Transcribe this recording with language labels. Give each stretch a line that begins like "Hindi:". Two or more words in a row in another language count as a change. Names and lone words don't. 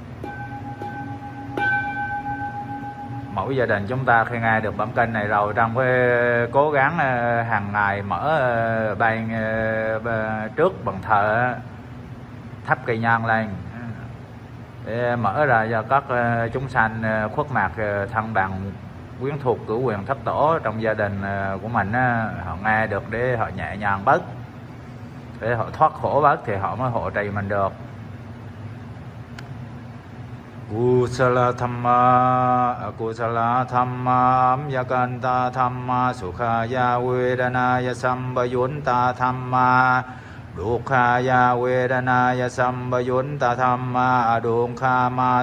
Vietnamese: Mỗi gia đình chúng ta khi nghe được bản kinh này rồi, trong cái cố gắng hàng ngày mở bàn trước bàn thờ thắp cây nhang lên để mở ra cho các chúng sanh khuất mặt thân bằng quyến thuộc cửu quyền thất tổ trong gia đình của mình, họ nghe được để họ nhẹ nhàng bớt, để họ thoát khổ bớt thì họ mới hộ trì mình được.
Pali: Kusala Thamma Akusala Thamma Amyakanta Thamma Sukhaya Vedanaya Sambayunta Thamma Dukhaya Vedanaya Sambayunta Thamma Adunkhama